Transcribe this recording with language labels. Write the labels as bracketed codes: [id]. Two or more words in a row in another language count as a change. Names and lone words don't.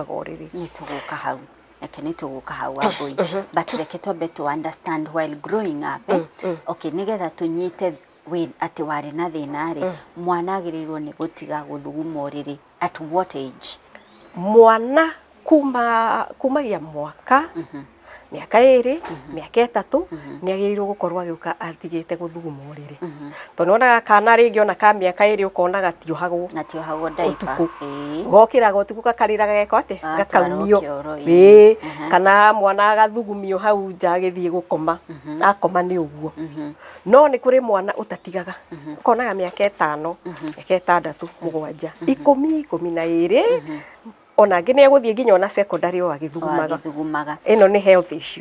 [ki] ni tuguka hau eke nĩ tũgũka hau Wambui but reke twambe [en] to understand while growing up okay [ki] nigetha tũnyite atĩ warĩ na thĩna rĩ mwana agĩrĩirwo nĩ gũtiga gũthuguma ũrĩrĩ [en] at what age? [ki] Mwana kumagia mwaka miaka 2 miaka 3 nĩ agĩrĩirwo gũkorwo agĩũka atigĩte gũthuguma ũrĩrĩ tondũ onaga kana rĩngĩ ona ka miaka 2 ũkona gatiohagwo diaper gokĩraga ũtukũ gakarĩraga geko atĩ gakaumio kana mwana agathugumio hau nja agĩthiĩ gũkoma akoma nĩ ũguo no nĩ kũrĩ mwana ũtatigaga ũkonaga miaka 5 miaka 6 7 10 12 ona ngine egũthiĩ nginya ona secondary o agĩthugumaga ĩno nĩ [en] health issue